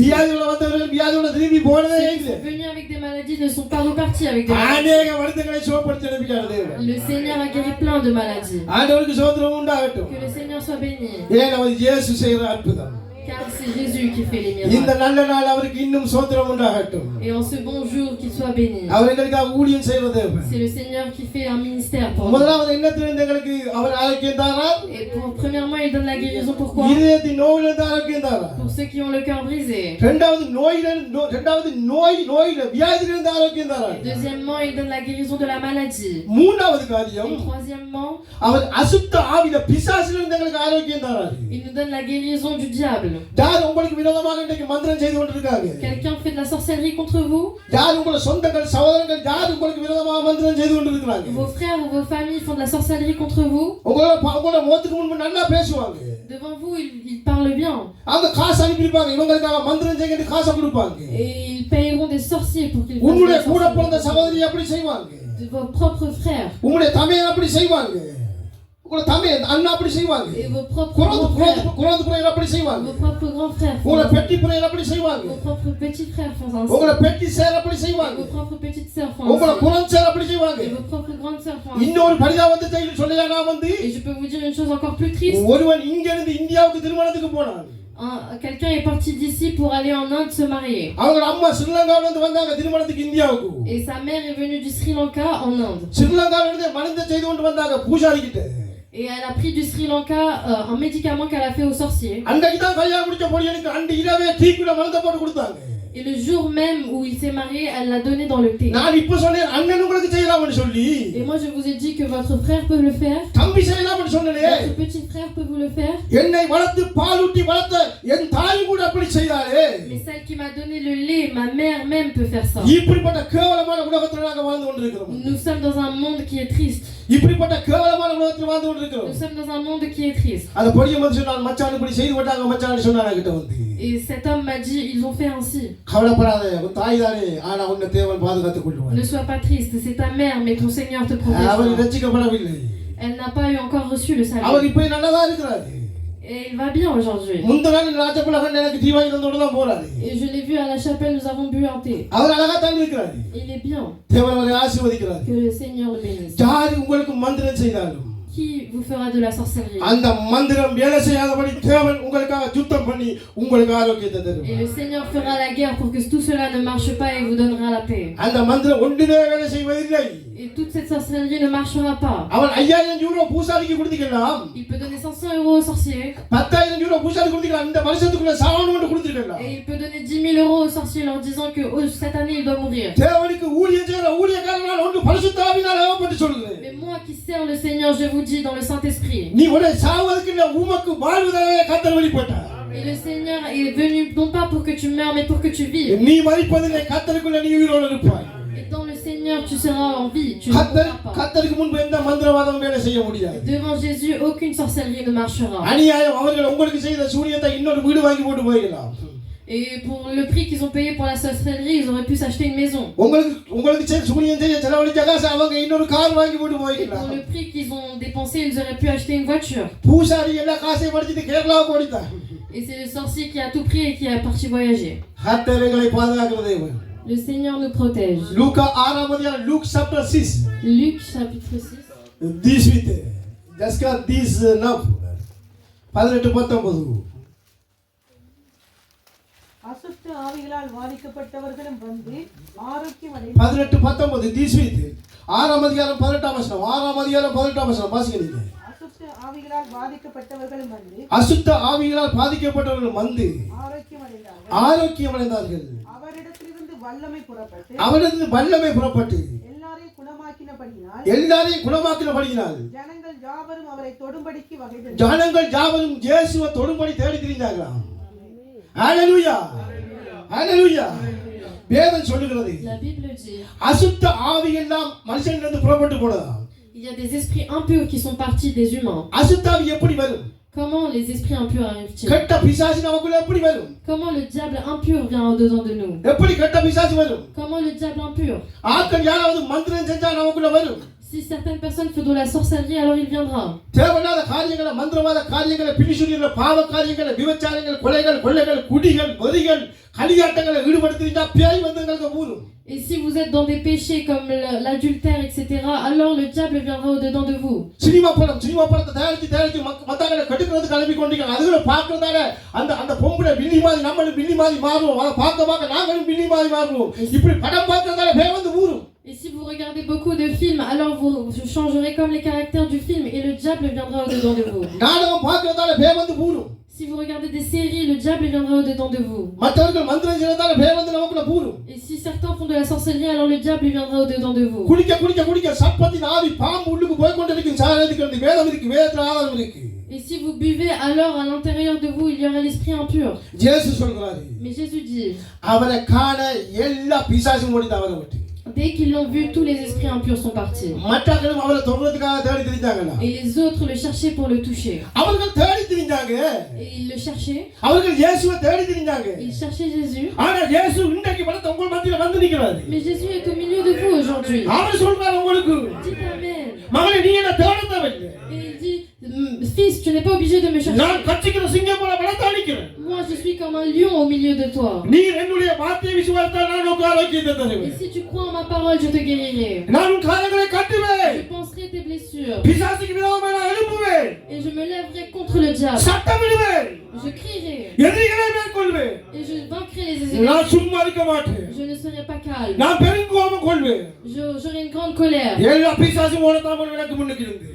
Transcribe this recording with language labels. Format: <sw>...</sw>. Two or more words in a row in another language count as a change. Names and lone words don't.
<ta>வியாதியோட வந்தவர்கள் வியாதியோட திரும்பி போனதே</ta> <fr>Ceux qui</fr> <ta>இல்லை.</ta> <fr>sont venus avec des maladies ne sont pas repartis avec des maladies.</fr> <ta>அநேக வருத்தங்களை சுகப்படுத்தி அனுப்பிட்டார் தேவன்.</ta> <fr>Le Seigneur a guéri plein de maladies.</fr> <ta>ஆண்டவருக்கு ஸ்தோத்திரம் உண்டாகட்டும்.</ta> <fr>Que le Seigneur soit béni.</fr> <ta>ஏன் அவர் இயேசு செய்கிற அற்புதம்.</ta> <fr>Car c'est Jésus qui fait les</fr> <ta>இந்த</ta> <fr>miracles.</fr> <ta>நல்ல நாள் அவருக்கு இன்னும் ஸ்தோத்திரம் உண்டாகட்டும்.</ta> <fr>Et en ce bon jour, qu'il soit béni.</fr> <ta>அவர் எங்களுக்காக ஊழியம் செய்கிற தேவன்.</ta> <fr>C'est le Seigneur qui fait un ministère pour nous.</fr> <ta>முதலாவது என்னத்திலிருந்து எங்களுக்கு அவர் ஆரோக்கியம் தாரார்?</ta> <fr>Et premièrement, il donne la guérison. Pourquoi?</fr> <ta>இதயத்தின் நோயிலிருந்து ஆரோக்கியம் தாரார்.</ta> <fr>Pour ceux qui ont le cœur brisé.</fr> <ta>இரண்டாவது நோயில வியாதியிலிருந்து ஆரோக்கியம் தாரார்.</ta> <fr>Deuxièmement, il donne la guérison de la maladie.</fr> <ta>மூன்றாவது காரியம்</ta> <fr>Et troisièmement,</fr> <ta>அவர் அசுத்த ஆவியில பிசாசிலிருந்து எங்களுக்கு ஆரோக்கியம் தாரார்.</ta> <fr>il nous donne la guérison du diable.</fr> <ta>யார் உங்களுக்கு விரோதமாக இன்றைக்கு மந்திரம் செய்து கொண்டிருக்காங்க?</ta> <fr>Quelqu'un fait de la sorcellerie contre vous?</fr> <ta>யார் உங்கள் சொந்தங்கள் சகோதரர்கள் யார் உங்களுக்கு விரோதமாக மந்திரம் செய்து கொண்டிருக்கிறாங்க?</ta> <fr>Vos frères ou vos familles font de la sorcellerie contre vous?</fr> <ta>உங்களோட முகத்துக்கு முன்பு நல்லா பேசுவாங்க.</ta> <fr>Devant vous, ils parlent bien.</fr> <ta>அந்த காசு அனுப்பியிருப்பாங்க. இவங்களுக்காக மந்திரம் செய்ய காசை கொடுப்பாங்க.</ta> <fr>Et ils paieront des sorciers pour qu'ils fassent de</fr> <ta>உங்களுடைய</ta> <fr>la</fr> <ta>கூட பிறந்த</ta> <fr>sorcellerie.</fr> <ta>சகோதரி அப்படி செய்வாங்க,</ta> <fr>De vos propres frères</fr> <ta>உங்களுடைய தமையன் அப்படி செய்வாங்க, உங்களுடைய தமையன் அண்ணா அப்படி செய்வாங்க,</ta> <fr>et vos propres</fr> <ta>குழந்தை</ta> <fr>grands frères.</fr> <ta>குழந்தை பிள்ளைகள் அப்படி செய்வாங்க,</ta> <fr>Vos propres grands frères font</fr> <ta>உங்களை</ta> <fr>ainsi.</fr> <ta>பெட்டி பிள்ளைகள் அப்படி செய்வாங்க,</ta> <fr>Vos propres petits frères font ainsi.</fr> <ta>உங்களை பெட்டி சேர் அப்படி</ta> <fr>Et</fr> <ta>செய்வாங்க,</ta> <fr>vos propres petites sœurs font</fr> <ta>உங்களை</ta> <fr>ainsi.</fr> <ta>குழந்தை சேர் அப்படி செய்வாங்க.</ta> <fr>Et vos propres grandes sœurs font ainsi.</fr> <ta>இன்னொரு பரிதாபத்தை செய்தி சொல்லையா, நான் வந்து</ta> <fr>Et je peux vous dire une chose encore plus triste.</fr> <ta>ஒருவன் இங்க இருந்து இந்தியாவுக்கு திருமணத்துக்கு போனான்.</ta> <fr>Quelqu'un est parti d'ici pour aller en Inde se marier.</fr> <ta>அவங்க அம்மா ஸ்ரீலங்காவில இருந்து வந்தாங்க திருமணத்துக்கு இந்தியாவுக்கு.</ta> <fr>Et sa mère est venue du Sri Lanka en Inde.</fr> <ta>ஸ்ரீலங்காவில இருந்து மருந்து செய்து கொண்டு வந்தாங்க பூஜாரி கிட்ட.</ta> <fr>Et elle a pris du Sri Lanka un médicament qu'elle a fait au sorcier.</fr> <ta>அன்னைக்கு தான் கல்யாணம் முடிச்ச பொடியனுக்கு அன்று இரவே டீக்குள்ள மருந்து போட்டு கொடுத்தாங்க.</ta> <fr>Et le jour même où il s'est marié, elle l'a donné dans le thé.</fr> <ta>நான் இப்ப சொன்னேன் அண்ணன் உங்களுக்கு செய்யலாம்னு சொல்லி.</ta> <fr>Et moi je vous ai dit que votre frère peut le faire.</fr> <ta>தம்பி செய்யலாம்னு சொன்னேனே.</ta> <fr>Votre petit frère peut vous le faire.</fr> <ta>என்னை வளர்த்து பாலூட்டி வளர்த்த என் தாய் கூட அப்படி செய்தாரே.</ta> <fr>Mais celle qui m'a donné le lait, ma mère même peut faire ça.</fr> <ta>இப்படிப்பட்ட கேவலமான உலகத்துல நாங்க வாழ்ந்து கொண்டிருக்கிறோம்.</ta> <fr>Nous sommes dans un monde qui est triste.</fr> <ta>இப்படிப்பட்ட கேவலமான உலகத்துல வாழ்ந்து கொண்டிருக்கிறோம்.</ta> <fr>Nous sommes dans un monde qui est triste.</fr> <ta>அந்த பொடிய வந்து சொன்னான் மச்சான் இப்படி செய்து விட்டாங்க மச்சான் சொன்னாங்க கிட்ட வந்து.</ta> <fr>Et cet homme m'a dit, ils ont fait ainsi.</fr> <ta>கவலைப்படாத உன் தாய் தானே ஆனா உன்னை தேவன் பாதுகாத்துக் கொள்வார்.</ta> <fr>Ne sois pas triste, c'est ta mère, mais ton Seigneur te</fr> <ta>அவர்</ta> <fr>protège.</fr> <ta>ரட்சிக்கப்படவில்லை.</ta> <fr>Elle n'a pas eu encore reçu le</fr> <ta>அவர்</ta> <fr>salut.</fr> <ta>இப்ப நல்லதா இருக்கிறாரு.</ta> <fr>Et il va bien aujourd'hui.</fr> <ta>முந்தின நாள் ராஜபுலகன் எனக்கு டீ வாங்கி தந்தோட தான் போறாரு.</ta> <fr>Et je l'ai vu à la chapelle, nous avons bu un thé.</fr> <ta>அவர் அழகா தான் இருக்கிறாரு.</ta> <fr>Il est bien.</fr> <ta>தேவன் அவரை ஆசீர்வதிக்கிறார்.</ta> <fr>Que le Seigneur le bénisse.</fr> <ta>யார் உங்களுக்கு மந்திரம் செய்தாலும்</ta> <fr>Qui vous fera de la sorcellerie?</fr> <ta>அந்த மந்திரம் வேலை செய்யாதபடி தேவன் உங்களுக்காக சுத்தம் பண்ணி உங்களுக்கு ஆரோக்கியத்தை தருவார்.</ta> <fr>Et le Seigneur fera la guerre pour que tout cela ne marche pas et vous donnera la paix.</fr> <ta>அந்த மந்திரம் ஒன்றுமே வேலை செய்வதில்லை.</ta> <fr>Et toute cette sorcellerie ne marchera pas.</fr> <ta>அவன் 5000 யூரோ பூசாரிக்கு கொடுத்துக்கலாம்.</ta> <fr>Il peut donner 500 euros au sorcier.</fr> <ta>10000 யூரோ பூசாரி கொடுத்துக்கலாம். இந்த வருஷத்துக்குள்ள சாவணும்னு கொடுத்துக்கலாம்.</ta> <fr>Et il peut donner 10 000 euros au sorcier leur disant que cette année il doit mourir.</fr> <ta>தேவனுக்கு ஊழியம் செய்யற ஊழியக்காரனால் ஒன்று பரிசுத்த ஆவியினால் ஏவப்பட்டு சொல்லுது.</ta> <fr>Mais moi qui sers le Seigneur, je vous dis dans le Saint-Esprit.</fr> <ta>நீ உன்னை சாவதற்கு இல்ல உமக்கு வாழ்வதாக கர்த்தர் வெளிப்பட்டார்.</ta> <fr>Et le Seigneur est venu non pas pour que tu meurs mais pour que tu vives.</fr> <ta>நீ மரிப்பதில்லை கர்த்தருக்குள்ள நீ உயிரோடு இருப்பாய்.</ta> <fr>Et dans le Seigneur tu seras en vie, tu ne mourras pas.</fr> <ta>கர்த்தருக்கு முன்பு எந்த மந்திரவாதமும் வேலை செய்ய முடியாது.</ta> <fr>Devant Jésus aucune sorcellerie ne marchera.</fr> <ta>அநியாயம் அவர்கள் உங்களுக்கு செய்த சூனியத்தை இன்னொரு வீடு வாங்கி போட்டு போயிடலாம்.</ta> <fr>Et pour le prix qu'ils ont payé pour la sorcellerie, ils auraient pu s'acheter une maison.</fr> <ta>உங்களுக்கு செய்த சூனியம் செய்ய செலவழிச்ச காசு அவங்க இன்னொரு கார் வாங்கி போட்டு</ta> <fr>Et pour</fr> <ta>போயிடலாம்.</ta> <fr>le prix qu'ils ont dépensé, ils auraient pu acheter une voiture.</fr> <ta>பூசாரி எல்லா காசையும் படிச்சிட்டு கேரளாவுக்கு ஓடிட்டான்.</ta> <fr>Et c'est le sorcier qui a tout pris et qui est parti voyager.</fr> <ta>கர்த்தர்களை பாதுகாக்கிற தேவன்.</ta> <fr>Le Seigneur nous protège.</fr> <ta>லூக்கா 6 அதிகாரம்</ta> <en>Luke chapter 6.</en> <fr>Luc chapitre 6.</fr> <en>This with just got this now. 18-19.</en> <ta>அசுத்த ஆவிகளால் பாதிக்கப்பட்டவர்களும் வந்து ஆரோக்கியம் 18-19</ta> <en>this with</en> <ta>6 அதிகாரம் 18 வசனம் 6 அதிகாரம் 18 வசனம் வாசிக்கிறீங்க. அசுத்த ஆவிகளால் பாதிக்கப்பட்டவர்களும் வந்து அசுத்த ஆவிகளால் பாதிக்கப்பட்டவர்கள் வந்து ஆரோக்கியம் அடைந்தார்கள். அவரிடத்திலிருந்து வல்லமை புறப்பட்டு அவரிடத்திலிருந்து வல்லமை புறப்பட்டு எல்லாரையும் குணமாக்கினபடியினால் ஜனங்கள் யாவரும் அவரை தொடும்படிக்கு வகை தேடினார்கள். ஜனங்கள் யாவரும் இயேசுவை தொடும்படி தேடி திரிந்தார்களாம். ஹalleluya ஹalleluya. வேதம் சொல்லுகிறது</ta> <fr>La Bible dit,</fr> <ta>அசுத்த ஆவி எல்லாம் மனுஷனிலிருந்து புறப்பட்டு போனதாம்.</ta> <fr>il y a des esprits impurs qui sont partis des humains.</fr> <ta>அசுத்த ஆவி எப்படி வரும்?</ta> <fr>Comment les esprits impurs arrivent-ils?</fr> <ta>கெட்ட பிசாசு நமக்குள்ள எப்படி வரும்?</ta> <fr>Comment le diable impur vient au-dedans de nous?</fr> <ta>எப்படி கெட்ட பிசாசு வரும்?</ta> <fr>Comment le diable impur?</fr> <ta>ஆட்கள் யாராவது மந்திரம் செஞ்சா நமக்குள்ள வரும்.</ta> <fr>Si certaines personnes font de la sorcellerie, alors il viendra.</fr> <ta>தேவனாத காரியங்களை மந்திரவாத காரியங்களை பிணிசுரிகளை பாவ காரியங்களை விபச்சாரங்கள் கொலைகள் கொள்ளைகள் குடிகள் வெறிகள் களியாட்டங்களை ஈடுபடுத்திட்டா பேய் வந்து எங்களுக்கு ஊரும்.</ta> <fr>Et si vous êtes dans des péchés comme l'adultère, etc., alors le diable viendra au-dedans de vous.</fr> <ta>சினிமா படத்தை தயாரிச்சு மத்தவங்களை கெடுக்கிறதுக்கு கிளம்பி கொண்டிருக்காங்க. அதுகளை பார்க்கறதால அந்த பொம்பளை வில்லி மாதிரி நம்மளும் வில்லி மாதிரி மாறுவோம். அதை பார்க்க நாங்களும் வில்லி மாதிரி மாறுவோம். இப்படி படம் பார்க்கறதால பேய் வந்து ஊரும்.</ta> <fr>Et si vous regardez beaucoup de films, alors vous changerez comme les caractères du film et le diable viendra au-dedans de vous.</fr> <ta>நாடகம் பார்க்கறதால பேய் வந்து ஊரும்.</ta> <fr>Si vous regardez des séries, le diable viendra au-dedans de vous.</fr> <ta>மற்றவர்கள் மந்திரம் செய்யறதால பேய் வந்து நமக்குள்ள ஊரும்.</ta> <fr>Et si certains font de la sorcellerie, alors le diable viendra au-dedans de vous.</fr> <ta>குடிக்க சர்ப்பத்தின் ஆவி பாம்பு உள்ளுக்கு போய் கொண்டிருக்கும். சாரதிக்கு வேதம் இருக்கு, வேதத்துல ஆதாரம் இருக்கு.</ta> <fr>Et si vous buvez, alors à l'intérieur de vous, il y aura l'esprit impur.</fr> <ta>இயேசு சொல்றாரு.</ta> <fr>Mais Jésus dit,</fr> <ta>அவரை காண எல்லா பிசாசும் ஓடிட்டு அவரை விட்டு.</ta> <fr>Dès qu'ils l'ont vu, tous les esprits impurs sont partis.</fr> <ta>மற்றவர்களும் அவரை தொடுறதுக்காக தேடி திரிஞ்சாங்கல்ல.</ta> <fr>Et les autres le cherchaient pour le toucher.</fr> <ta>அவர்கள் தேடி திரிஞ்சாங்க.</ta> <fr>Et ils le cherchaient.</fr> <ta>அவர்கள் இயேசுவை தேடி திரிஞ்சாங்க.</ta> <fr>Ils cherchaient Jésus.</fr> <ta>ஆனா இயேசு இன்றைக்கு பலத்த உங்கள் மத்தியில வந்து நிற்கிறாரு.</ta> <fr>Mais Jésus est au milieu de vous aujourd'hui.</fr> <ta>அவர் சொல்றாரு உங்களுக்கு,</ta> <fr>Dites Amen.</fr> <ta>மகனே நீ என்ன தேட தேவையில்லை.</ta> <fr>Et il dit, fils, tu n'es pas obligé de me chercher.</fr> <ta>நான் கட்சிக்கிற சிங்கம் போல பலத்த நிற்கிறேன்.</ta> <fr>Moi, je suis comme un lion au milieu de toi.</fr> <ta>நீ என்னுடைய வார்த்தையை விசுவாசித்தால் நான் உனக்கு ஆரோக்கியத்தை</ta> <fr>Et</fr> <ta>தருவேன்.</ta> <fr>si tu crois en ma parole, je te guérirai.</fr> <ta>நான் உன் காயங்களை கட்டுவேன்.</ta> <fr>Je penserai tes blessures.</fr> <ta>பிசாசுக்கு விரோதமாக நான் எழுப்புவேன்.</ta> <fr>Et je me lèverai contre le diable.</fr> <ta>சத்தமிடுவேன்.</ta> <fr>Je crierai.</fr> <ta>எதிரிகளை மேற்கொள்வேன்.</ta> <fr>Et je vaincrai les ennemis.</fr> <ta>நான் சும்மா இருக்க மாட்டேன்.</ta> <fr>Je ne serai pas calme.</fr> <ta>நான் பெருங்கோபம் கொள்வேன்.</ta> <fr>J'aurai une grande colère.</fr> <ta>எல்லா பிசாசும் ஓடத்தாமல் எனக்கு முன்னுக்கு இருந்து.</ta>